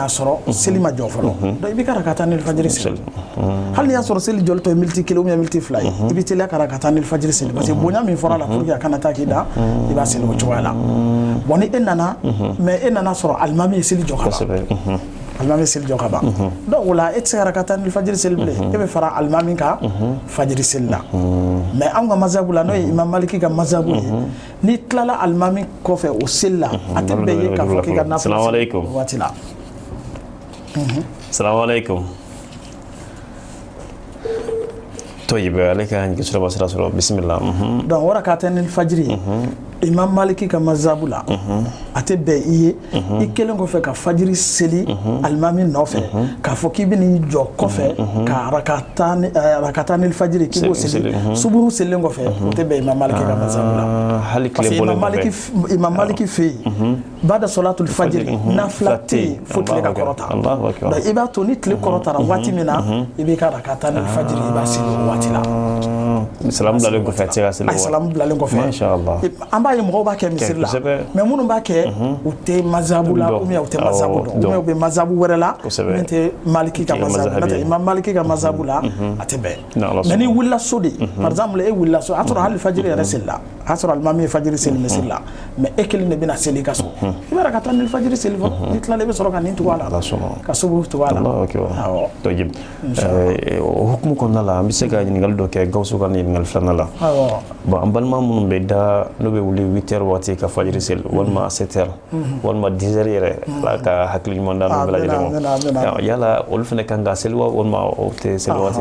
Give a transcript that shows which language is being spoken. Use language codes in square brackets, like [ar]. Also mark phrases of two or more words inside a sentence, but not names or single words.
[bm] sɔrɔ seli ma jɔ fɔlɔ donc i bɛ ka [ar] ركعتا الفجر [bm] seli hali n'i y'a sɔrɔ seli jɔli tɔ ye miniti 1 [fr] ou bien [bm] miniti 2 ye i bɛ teliya ka [ar] ركعتا الفجر [bm] seli [fr] parce que [bm] bonya min fɔra la [fr] pour que [bm] a kana taa k'i da i b'a seli o cogoya la bon ni e nana mais e nana sɔrɔ alimami ye seli jɔ ka ban alimami seli jɔ ka ban donc o la e tɛ se ka [ar] ركعتا الفجر [bm] seli bilen e bɛ fara alimami ka fajiri seli la mais an ka mazhabu la n'o ye imam maliki ka mazhabu ye n'i tilala alimami kɔfɛ o seli la a tɛ bɛn ye k'a fɔ k'i ka nafila seli o waati la. [ar] السلام عليكم. طيب عليك عندك سورة بسرعة بسم الله. [bm] donc o [ar] ركعتا الفجر [bm] imam maliki ka mazhabu la a tɛ bɛn i ye i kelen kɔfɛ ka fajiri seli alimami nɔfɛ k'a fɔ k'i bɛ n'i jɔ kɔfɛ ka [ar] ركعتا الفجر [bm] k'i b'o seli subuhu selilen kɔfɛ o tɛ bɛn imam maliki ka mazhabu la [fr] parce que [bm] imam maliki fɛ yen [ar] بعد صلاة الفجر [bm] nafila tɛ yen fo tile ka kɔrɔta donc i b'a to ni tile kɔrɔtara waati min na i b'i ka [ar] ركعتا الفجر [bm] i b'a seli o waati la. Salamu bilalen kɔfɛ a tɛ se ka seli. Salamu bilalen kɔfɛ. Mashallah. An b'a ye mɔgɔw b'a kɛ misiri la mais minnu b'a kɛ u tɛ mazhabu la [fr] ou bien [bm] u tɛ mazhabu dɔn [fr] ou bien [bm] u bɛ mazhabu wɛrɛ la min tɛ maliki ka mazhabu n'o tɛ imam maliki ka mazhabu la a tɛ bɛn mais n'i wulila so de [fr] par exemple [bm] e wulila so a sɔrɔ hali fajiri yɛrɛ seli la a sɔrɔ alimami ye fajiri seli misiri la mais e kelen de bɛna seli i ka so i bɛ [ar] ركعتا الفجر [bm] seli fɔlɔ n'i tilala i bɛ sɔrɔ ka nin tugu a la ka subuhu tugu a la. awɔ donc o hukumu kɔnɔna la an bɛ se ka ɲininkali dɔ kɛ Gawusu ka ɲininkali filanan la bon an balima minnu bɛ da n'o bɛ wuli 8h waati ka fajiri seli walima 7h walima 10h yɛrɛ ala ka hakili ɲuman da n'u bɛɛ lajɛlen ma yala olu fana kan ka seli wa walima o tɛ seli waati